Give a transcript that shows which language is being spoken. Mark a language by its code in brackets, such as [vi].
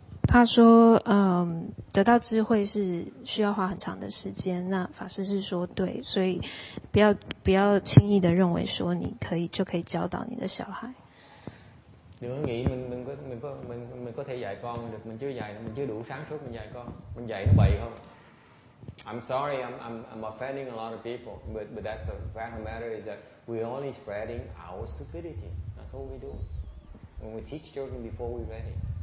[zh] 他说，得到智慧是需要花很长的时间。那法师是说对，所以不要轻易的认为说你就可以教导你的小孩。 [vi] Đừng nghĩ mình có thể dạy con được, mình chưa đủ sáng suốt mình dạy con, mình dạy nó bậy không? [en] I'm sorry, I'm offending a lot of people, but that's the fact of the matter is that we're only spreading our stupidity. That's all we do. When we teach children before we're ready.